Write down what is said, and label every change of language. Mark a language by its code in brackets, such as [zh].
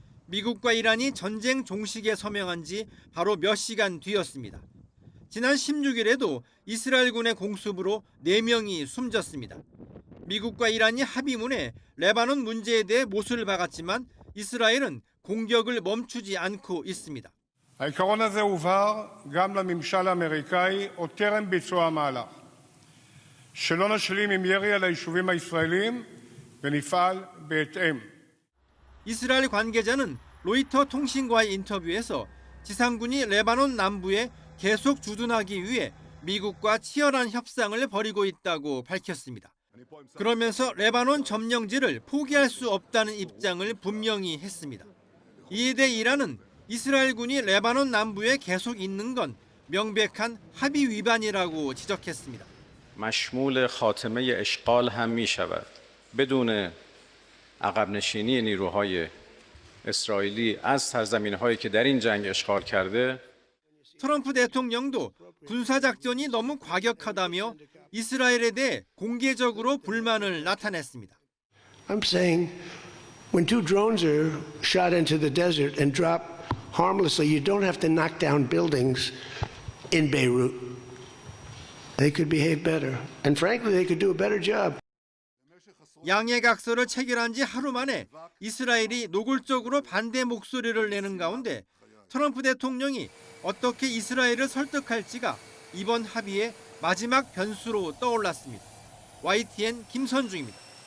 [ko] 미국과 이란이 전쟁 종식에 서명한 지 바로 몇 시간 뒤였습니다. 지난 16일에도 이스라엘군의 공습으로 4명이 숨졌습니다. 미국과 이란이 합의문에 레바논 문제에 대해 못을 박았지만 이스라엘은 공격을 멈추지 않고 있습니다. [he] העיקרון הזה הובהר גם לממשל האמריקאי עוד טרם ביצוע המהלך. שלא נשלים עם ירי על היישובים הישראלים ונפעל בהתאם. [ko] 이스라엘 관계자는 로이터 통신과의 인터뷰에서 지상군이 레바논 남부에 계속 주둔하기 위해 미국과 치열한 협상을 벌이고 있다고 밝혔습니다. 그러면서 레바논 점령지를 포기할 수 없다는 입장을 분명히 했습니다. 이에 대해 이란은 이스라엘군이 레바논 남부에 계속 있는 건 명백한 합의 위반이라고 지적했습니다. [fa] مشمول خاتمه اشغال هم می‌شود. بدون عقب نشینی نیروهای اسرائیلی از سرزمین‌هایی که در این جنگ اشغال کرده [ko] 트럼프 대통령도 군사작전이 너무 과격하다며 이스라엘에 대해 공개적으로 불만을 나타냈습니다. [en] I'm saying when two drones are shot into the desert and drop harmlessly, you don't have to knock down buildings in Beirut. They could behave better. And frankly, they could do a better job. [ko] 양해각서를 체결한 지 하루 만에 이스라엘이 노골적으로 반대 목소리를 내는 가운데 트럼프 대통령이 어떻게 이스라엘을 설득할지가 이번 합의의 마지막 변수로 떠올랐습니다. YTN 김선중입니다.